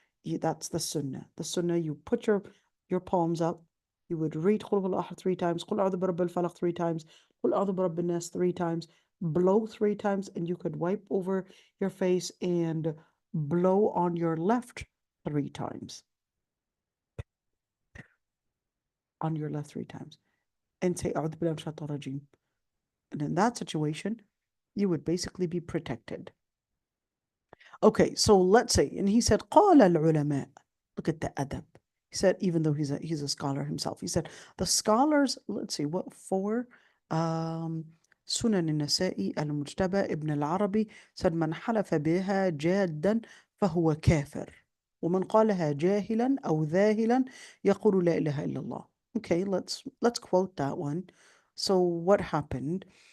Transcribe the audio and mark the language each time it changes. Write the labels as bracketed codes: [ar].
[en] That's the sunnah. The sunnah, you put your palms up. You would read [ar] قُلْ هُوَ اللَّهُ أَحَدٌ [en] 3 times, [ar] قُلْ أَعُوذُ بِرَبِّ الْفَلَقِ [en] 3 times, [ar] قُلْ أَعُوذُ بِرَبِّ النَّاسِ [en] 3 times, blow 3 times, and you could wipe over your face and blow on your left 3 times. On your left 3 times. And say, [ar] أعوذ بالله من الشيطان الرجيم. [en] And in that situation, you would basically be protected. Okay, so let's say, and he said, [ar] قال العلماء. [en] Look at the adab. He said, even though he's a scholar himself, he said, the scholars, let's see, what for? [ar] سنن النسائي المجتبى ابن العربي said, من حلف بها جادا فهو كافر ومن قالها جاهلا أو ذاهلا يقول لا إله إلا الله. [en] Okay, let's quote that one. So what happened?